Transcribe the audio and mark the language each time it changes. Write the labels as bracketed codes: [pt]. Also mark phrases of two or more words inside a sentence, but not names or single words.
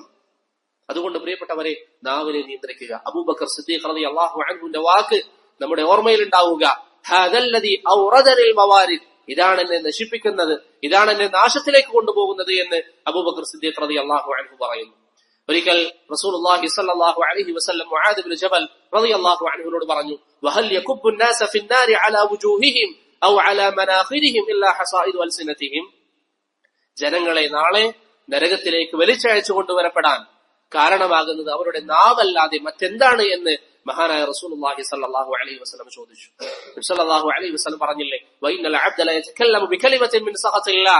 [ml] അതുകൊണ്ട് പ്രിയപ്പെട്ടവരെ, നാവിനെ നിയന്ത്രിക്കുക. അബൂബക്കർ സിദ്ദീഖ് [ar] رضي الله عنه [ml] വാക്ക് നമ്മുടെ ഓർമ്മയിൽ ഉണ്ടാവുക. [ar] هذا الذي أوردني الموارد, [ml] ഇതാണ് എന്നെ നശിപ്പിക്കുന്നത്, ഇതാണ് എന്നെ നാശത്തിലേക്ക് കൊണ്ടുപോകുന്നത് എന്ന് അബൂബക്കർ സിദ്ദീഖ് [ar] رضي الله عنه [ml] പറയുന്നു. [ar] ഒരിക്കൽ رسول الله صلى الله عليه وسلم മുആദ് ഇബ്നു ജബൽ رضي الله عنه പറഞ്ഞു, وهل يكب الناس في النار على وجوههم او على مناخرهم الا حصائد ألسنتهم. [ml] ജനങ്ങളെ നാളെ നരകത്തിലേക്ക് വലിച്ചയച്ചു കൊണ്ടുവരപ്പെടാൻ കാരണമാകുന്നത് അവരുടെ നാവല്ലാതെ മറ്റെന്താണ് എന്ന് മഹാനായ [ar] رسول الله صلى الله عليه وسلم [ml] ചോദിച്ചു. നബി [ar] صلى الله عليه وسلم [ml] പറഞ്ഞില്ലേ, [ar] وإن العبد ليتكلم بالكلمة من سخط الله.